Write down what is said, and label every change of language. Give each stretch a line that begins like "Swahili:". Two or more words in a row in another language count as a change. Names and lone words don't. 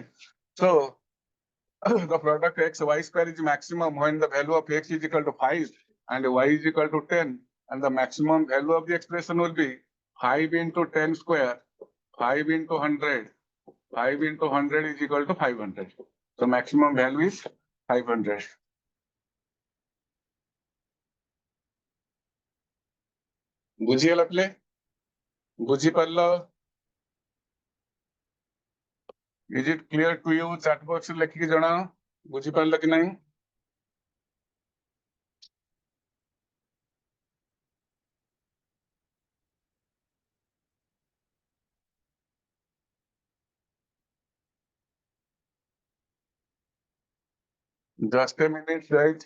English: So the product x y square is maximum when the value of x is equal to 5 and y is equal to 10. And the maximum value of the expression will be 5 into 10 square, 5 into 100. 5 into 100 is equal to 500. So maximum value is 500.
Odia: ବୁଝିଗଲା ପିଲେ? ବୁଝିପାରିଲ?
English: Is it clear to you? Chat box
Odia: ରେ ଲେଖିକି ଜଣାଅ ବୁଝିପାରିଲ କି ନାହିଁ?
English: Just a minute, guys.